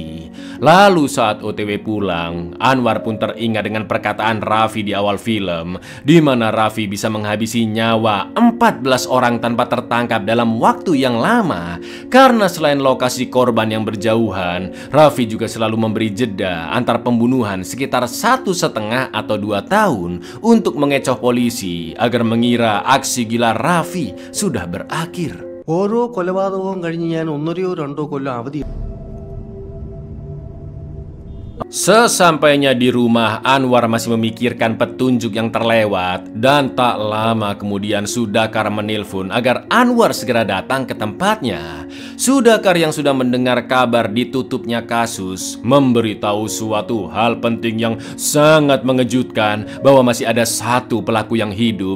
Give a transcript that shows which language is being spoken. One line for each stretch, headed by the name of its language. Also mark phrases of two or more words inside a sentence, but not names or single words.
Indonesian: Lalu saat OTW pulang, Anwar pun teringat dengan perkataan Raffi di awal film, di mana Raffi bisa menghabisi nyawa 14 orang tanpa tertangkap dalam waktu yang lama. Karena selain lokasi korban yang berjauhan, Raffi juga selalu memberi jeda antar pembunuhan sekitar 1,5 atau 2 tahun untuk mengecoh polisi agar mengira aksi gila Raffi sudah berakhir.
Malayalam: ഓരോ കൊലപാതകവും കഴിഞ്ഞ് ഞാൻ 1 or 2 കൊല്ലം അവധി.
Indonesian: Sesampainya di rumah, Anwar masih memikirkan petunjuk yang terlewat. Dan tak lama kemudian Sudakar menelpon agar Anwar segera datang ke tempatnya. Sudakar yang sudah mendengar kabar ditutupnya kasus memberitahu suatu hal penting yang sangat mengejutkan, bahwa masih ada 1 pelaku yang hidup.